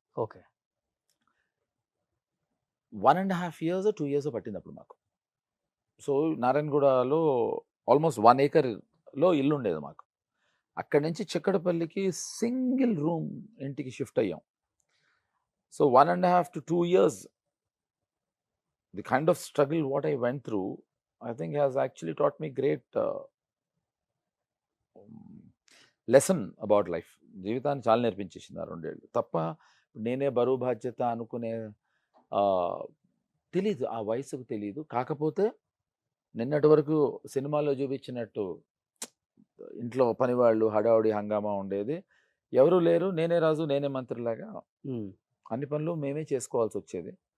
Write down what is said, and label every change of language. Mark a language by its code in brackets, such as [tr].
[en] Okay. [te] 1.5 years 2 years పట్టింది అప్పుడు మాకు. సో నారాయణగూడలో ఆల్మోస్ట్ 1 acreలో ఇల్లు ఉండేది మాకు. అక్కడి నుంచి చిక్కడపల్లికి సింగిల్ రూమ్ ఇంటికి షిఫ్ట్ అయ్యాం. [en] So 1.5 to 2 years, the kind of struggle what I went through, I think has actually taught me great lesson about life. [te] జీవితాన్ని చాలా నేర్పించేసింది ఆ 2 ఏళ్ళు. తప్ప నేనే బరువు బాధ్యత అనుకునే తెలీదు, ఆ వయసుకు తెలీదు. కాకపోతే నిన్నటి వరకు సినిమాలో చూపించినట్టు ఇంట్లో పనివాళ్ళు హడావుడి హంగామా ఉండేది. ఎవరు లేరు, నేనే రాజు నేనే మంత్రిలాగా అన్ని పనులు మేమే చేసుకోవాల్సి వచ్చేది.